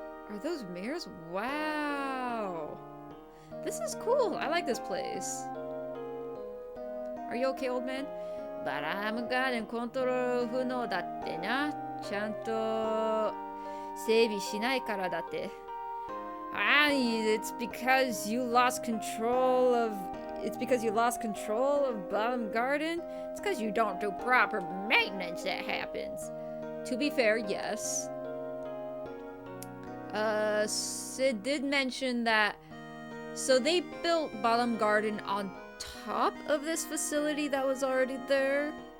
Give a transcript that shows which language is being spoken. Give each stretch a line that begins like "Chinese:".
English: Are those mirrors? Wow! This is cool. I like this place. Are you okay, old man?
Japanese: Balaam Garden control 不能だってな。ちゃんと整備しないからだって。
English: Ah, it's because you lost control of... It's because you lost control of Balaam Garden? It's because you don't do proper maintenance that happens. To be fair, yes. Sid did mention that... So they built Balaam Garden on top of this facility that was already there.